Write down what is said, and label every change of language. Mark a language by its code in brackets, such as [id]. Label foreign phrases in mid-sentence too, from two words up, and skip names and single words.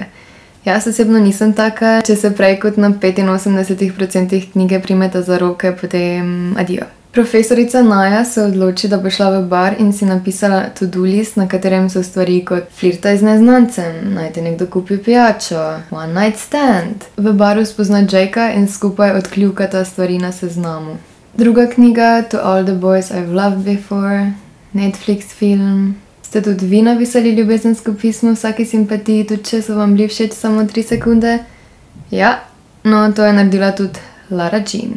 [sl] Jaz osebno nisem taka, če se prej kot na 85% knjige primeta za roke, potem adijo. Profesorica Naja se odloči, da bo šla v bar in si napisala [en] to-do list, [sl] na katerem so stvari kot flirtaj z neznancem, naj ti nekdo kupi pijačo, [en] one night stand. [sl] V baru spozna Jakea in skupaj odkljukata stvari na seznamu. Druga knjiga, To All the Boys I've Loved Before, Netflix film. Ste tudi vi napisali ljubezensko pismo vsaki simpatiji, tudi če so vam bili všeč samo 3 sekunde? Ja, no to je naredila tudi Lara Jean.